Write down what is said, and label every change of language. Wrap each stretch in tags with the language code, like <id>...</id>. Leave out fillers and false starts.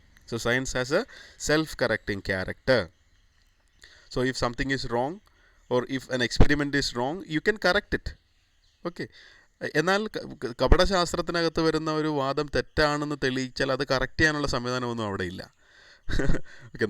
<en>So science has a self-correcting character. So if something is wrong, or if an experiment is wrong, you can correct it. Okay.</en> <ml>എന്നാൽ കപടശാസ്ത്രത്തിനകത്ത് വരുന്ന ഒരു വാദം തെറ്റാണെന്ന് തെളിയിച്ചാൽ അത് correct ചെയ്യാനുള്ള സംവിധാനമൊന്നും അവിടെ ഇല്ല. ഓക്കെ.</ml>